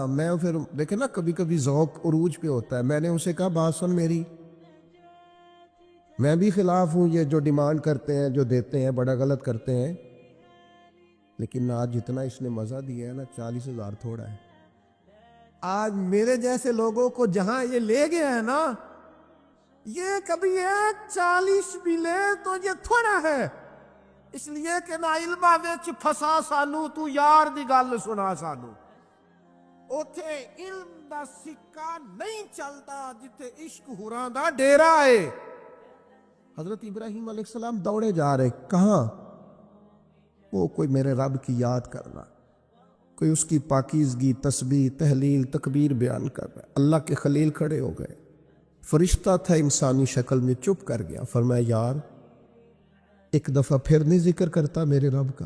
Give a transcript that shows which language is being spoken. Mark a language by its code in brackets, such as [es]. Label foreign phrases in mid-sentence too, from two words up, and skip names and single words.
[ur] میں پھر دیکھے نا کبھی کبھی ذوق عروج پہ ہوتا ہے، میں نے اسے کہا بات سن میری، میں بھی خلاف ہوں یہ جو ڈیمانڈ کرتے ہیں، جو دیتے ہیں، بڑا غلط کرتے ہیں، لیکن آج جتنا اس نے مزہ دیا ہے نا 40,000 تھوڑا ہے۔ آج میرے جیسے لوگوں کو جہاں یہ لے گیا ہے نا، یہ کبھی 40 بھی لے تو یہ تھوڑا ہے، اس لیے کہ [pa] نہ علمہ وچ پھسا سانو، تو یار دی گل سنا سانو، اوتھے علم دا سکہ نہیں چلتا جتھے عشق ہوراں دا ڈیرا [ur] ہے۔ حضرت ابراہیم [ar] علیہ السلام [ur] دوڑے جا رہے، کہاں؟ وہ کوئی میرے رب کی یاد کرنا، کوئی اس کی پاکیزگی، تسبیح، تحلیل، تکبیر بیان کر رہا ہے۔ اللہ کے خلیل کھڑے ہو گئے، فرشتہ تھا انسانی شکل میں، چپ کر گیا، فرمایا یار ایک دفعہ پھر نہیں ذکر کرتا میرے رب کا؟